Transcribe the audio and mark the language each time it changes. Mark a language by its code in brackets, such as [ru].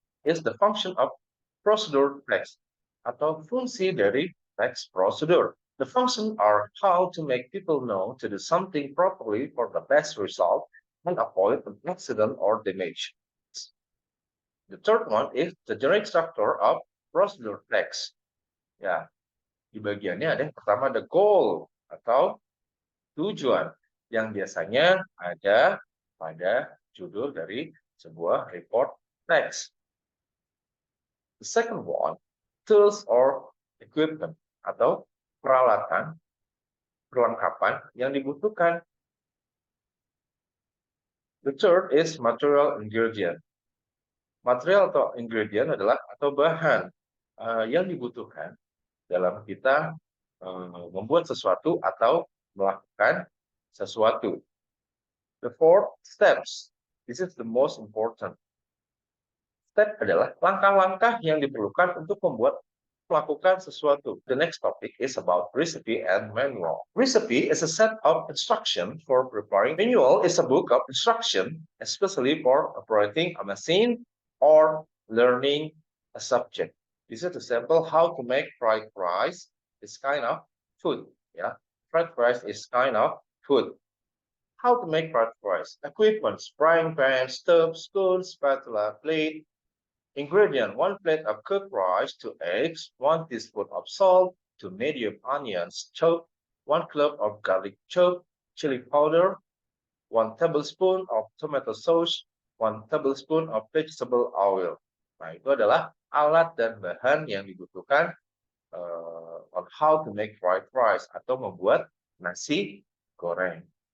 [en] It's the function of procedure text [id] atau fungsi dari text procedure. [en] The functions are how to make people know to do something properly for the best result and avoid an accident or damage. The third one is the generic structure of procedure text. [id] Ya, di bagiannya ada yang pertama [en] the goal [id] atau tujuan yang biasanya ada pada judul dari sebuah report text. [en] The second one, tools or equipment [id] atau peralatan, perlengkapan yang dibutuhkan. [en] The third is material ingredient. [id] Material atau ingredient adalah atau bahan yang dibutuhkan dalam kita membuat sesuatu atau melakukan sesuatu. [en] The four steps. This is the most important. [id] Step adalah langkah-langkah yang diperlukan untuk melakukan sesuatu. [en] The next topic is about recipe and manual. Recipe is a set of instruction for preparing. Manual is a book of instruction, especially for operating a machine or learning a subject. This is the sample how to make fried rice. It's kind of food. Yeah, fried rice is kind of food. How to make fried rice? Equipment: frying pan, stove, spoon, spatula, plate. Ingredient: 1 plate of cooked rice, 2 eggs, 1 teaspoon of salt, 2 medium onions chopped, 1 clove of garlic chopped, chili powder, 1 tablespoon of tomato sauce, 1 tablespoon of vegetable oil. [id] Nah, itu adalah alat dan bahan yang dibutuhkan [en] on how to make fried rice [id] atau membuat nasi goreng.